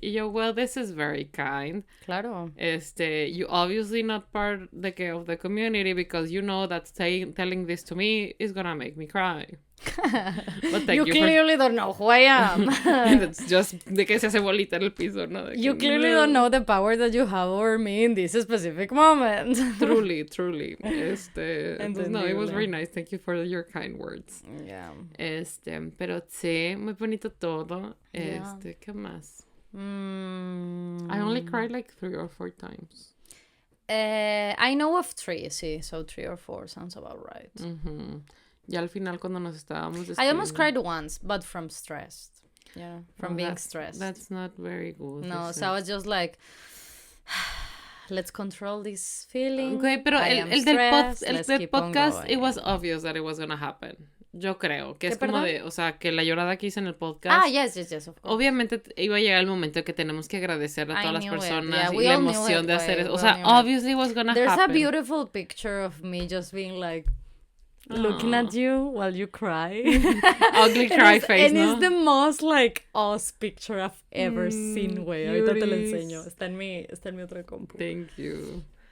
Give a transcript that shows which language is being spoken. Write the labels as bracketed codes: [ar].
[en] Y yo, well, this is very kind. [es] Claro. [en] You obviously not part of the community because you know that telling this to me is gonna make me cry. But thank you clearly don't know who I am. [es] It's just de que se hace bolita en el piso, ¿no? [en] You clearly don't know the power that you have over me in this specific moment. Truly. Entonces, no, it was very nice. Thank you for your kind words. Yeah. [es] Pero sí, muy bonito todo. [en] Yeah. [es] ¿Qué más? [en] I only cried like 3 or 4 times. I know of 3, sí. So 3 or 4 sounds about right. [es] Ya al final cuando nos estábamos [en] I almost cried once, but from stressed. Yeah, from being stressed. That's not very good. No, so I was just like, let's control this feeling. Okay, [es] pero el del podcast, [en] it was obvious that it was gonna happen. [es] Yo creo que es como de, o sea, que la llorada que hice en el podcast. [en] Ah, yes, of course. [es] Obviamente iba a llegar el momento que tenemos que agradecer a todas las personas y la emoción de hacer eso. O sea, [en] obviously it was gonna happen. There's a beautiful picture of me just being like, looking at you while you cry. Ugly cry face, [es] ¿no? [en] And it's the most, like, us picture I've ever seen, güey. [es] Ahorita te lo enseño. Está en mi otra compu. [en] Thank you.